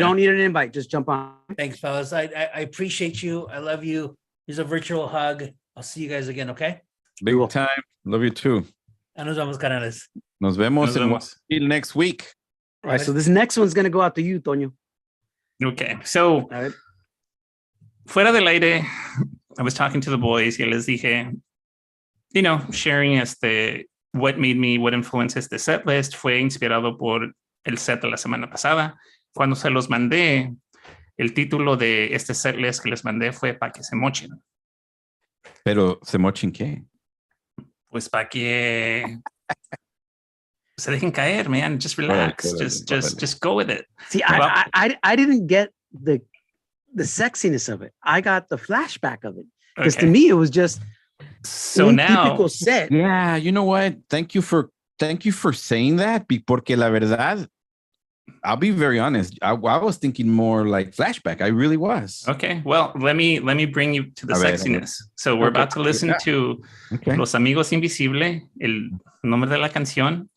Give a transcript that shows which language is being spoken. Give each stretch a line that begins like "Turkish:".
English: don't need an invite. Just jump on. Thanks, fellas. I appreciate you. I love you. Here's a virtual hug. I'll see you guys again, okay? Big time. Love you too.
Spanish: Nos vemos, canales. Nos vemos Nos en vemos.
English: Guayaquil next week. All right. So this next one's going to go out to you, Toño. Okay. So, All right.
Spanish: fuera del aire,
English: I was talking to the boys
Spanish: y les dije,
English: you know, sharing what influenced
Spanish: este set list fue inspirado por el set de la semana pasada. Cuando se los mandé, el título de este set list que les mandé fue para que se mochen. Pero se mochen qué? Pues para que se dejen caer, man.
English: Just relax. Just go with it. See, I didn't get the sexiness of it. I got the flashback of it. Because to me, it was just so
Spanish: un
English: now
Spanish: típico set.
English: Yeah, you know what? Thank you for saying that,
Spanish: porque la verdad,
English: I'll be very honest. I was thinking more like flashback. I really was. Okay, well, let me bring you to the sexiness. So we're about to listen to Los Amigos Invisibles,
Spanish: el nombre de la canción.